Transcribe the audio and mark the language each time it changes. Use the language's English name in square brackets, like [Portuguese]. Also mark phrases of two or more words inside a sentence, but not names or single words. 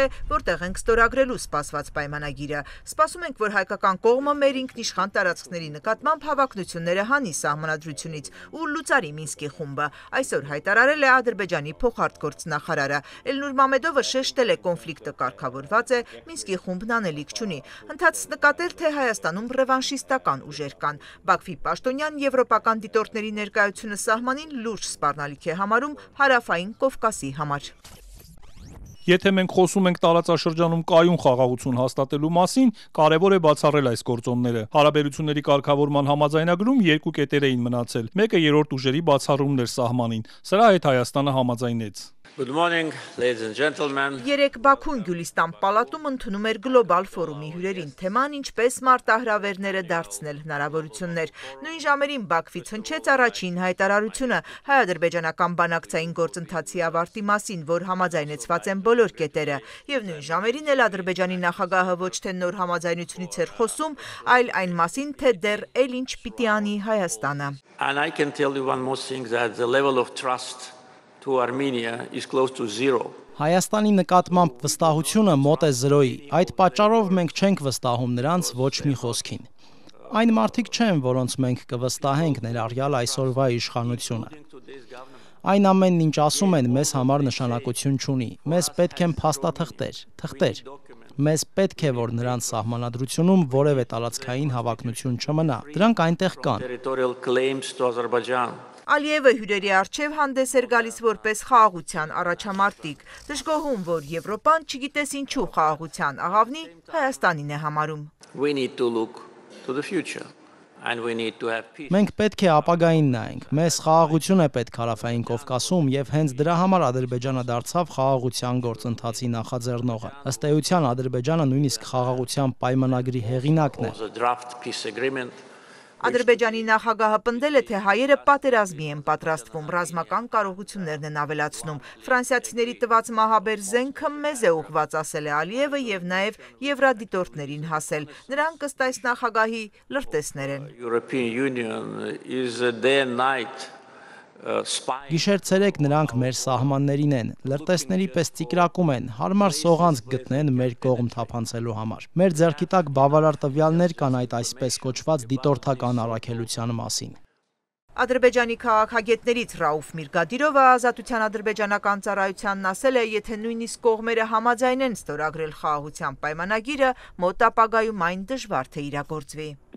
[Armenian] որտեղ ենք ստորագրելու սպասված պայմանագիրը։ Սպասում ենք, որ հայկական կողմը մեր ինքնիշխան տարածքների նկատմամբ հավակնությունները հանի սահմանադրությունից ու լուծարի Մինսկի խումբը։ Այսօր հայտարարել է Ադրբեջանի փոխարտգործնախարարը։ Էլնուր Մամեդովը շեշտել է, կոնֆլիկտը կարգավորված է, Մինսկի խումբն անելիք չունի։ Ընթացս նկատել, թե Հայաստանում ռևանշիստական ուժեր կան։ Բաքվի պաշտոնյան Եվրոպական դիտորդների ներկայությունը սահմանին լուրջ սպառնալիք է համարում հարավային Կովկասի համար։ Եթե մենք խոսում ենք տարածաշրջանում կայուն խաղաղություն հաստատելու մասին, կարևոր է բացառել այս գործոնները։ Հարաբերությունների կարգավորման համաձայնագրում երկու կետեր էին մնացել։ Մեկը երրորդ ուժերի բացառումն էր սահմանին։ Սրա հետ Հայաստանը համաձայնեց։ [English] Good morning, ladies and gentlemen. [Armenian] Երեկ Բաքուն Գյուլիստան պալատում ընդունում էր գլոբալ ֆորումի հյուրերին թեման ինչպես մարտահրավերները դարձնել հնարավորություններ։ Նույն ժամերին Բաքվից հնչեց առաջին հայտարարությունը հայ-ադրբեջանական բանակցային գործընթացի ավարտի մասին, որ համաձայնեցված են բոլոր կետերը, եւ նույն ժամերին էլ Ադրբեջանի նախագահը ոչ թե նոր համաձայնությունից էր խոսում, այլ այն մասին, թե դեռ էլ ինչ պիտի անի Հայաստանը։ [English] And I can tell you one more thing, that the level of trust to Armenia is close to zero. [Armenian] Հայաստանի նկատմամբ վստահությունը մոտ է 0-ի, այդ պատճառով մենք չենք վստահում նրանց ոչ մի խոսքին։ Այն մարդիկ չեն, որոնց մենք կվստահենք ներառյալ այսօրվա իշխանությունը։ Այն ամենն ինչ ասում են, մեզ համար նշանակություն չունի, մեզ պետք են փաստաթղթեր։ Մեզ պետք է, որ նրանց սահմանադրությունում որևէ տարածքային հավակնություն չմնա, դրանք այնտեղ կան։ [English] Territorial claims to Azerbaijan. [Armenian] Ալիևը հյուրերի առջև հանդես էր գալիս որպես խաղաղության առաջամարտիկ, դժգոհում, որ Եվրոպան չգիտես ինչու խաղաղության աղավնի Հայաստանին է համարում։ [English] We need to look to the future and we need to have peace. [Armenian] Մենք պետք է ապագային նայենք, մեզ խաղաղություն է պետք հարավային Կովկասում եւ հենց դրա համար Ադրբեջանը դարձավ խաղաղության գործընթացի նախաձեռնողը։ Ըստ էության Ադրբեջանը նույնիսկ խաղաղության պայմանագրի հեղինակն է։ [English] The draft peace agreement. [Armenian] Ադրբեջանի նախագահը պնդել է, թե հայերը պատերազմի են պատրաստվում, ռազմական կարողություններն են ավելացնում։ Ֆրանսիացիների տված մահաբեր զենքը մեզ է ուղղված, ասել է Ալիևը եւ նաեւ եվրադիտորդներին հասել։ Նրանք ըստ այս նախագահի լրտեսներ են։ [English] European Union is a day and night spy. [Armenian] Գիշեր-ցերեկ նրանք մեր սահմաններին են, լրտեսների պես ծիկրակում են, հարմար սողանց գտնեն մեր կողմ թափանցելու համար։ Մեր ձեռքի տակ բավարար տվյալներ կան այդ այսպես կոչված դիտորդական առաքելության մասին։ Ադրբեջանի քաղաքագետներից Ռաուֆ Միրգադիրովը Ազատության ադրբեջանական ծառայությանն ասել է, եթե նույնիսկ կողմերը համաձայնեն ստորագրել խաղաղության պայմանագիրը, մոտ ապագայում այն դժվար թե իրագործվի։